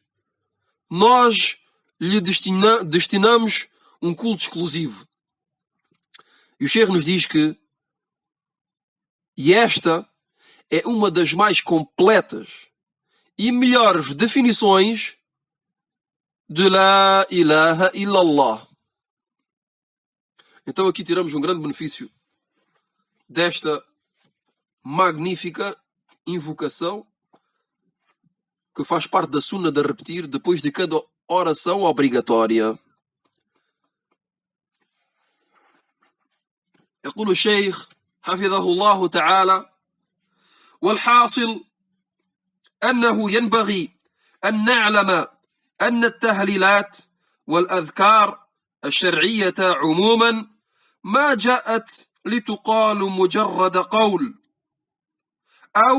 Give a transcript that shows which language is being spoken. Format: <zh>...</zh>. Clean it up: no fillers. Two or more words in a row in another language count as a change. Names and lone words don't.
<pt>Nós lhe destinamos um culto exclusivo. E o Sheikh nos diz que esta é uma das mais completas e melhores definições de</pt> <ar>لا إله إلا الله.</ar> <pt>Então aqui tiramos um grande benefício desta magnífica invocação que faz parte da sunna de repetir depois de cada oração obrigatória.</pt> <ar>يقول الشيخ حفظه الله تعالى: والحاصل أنه ينبغي أن نعلم أن التهليلات والأذكار الشرعية عموما ما جاءت لتقال مجرد قول، أو</ar>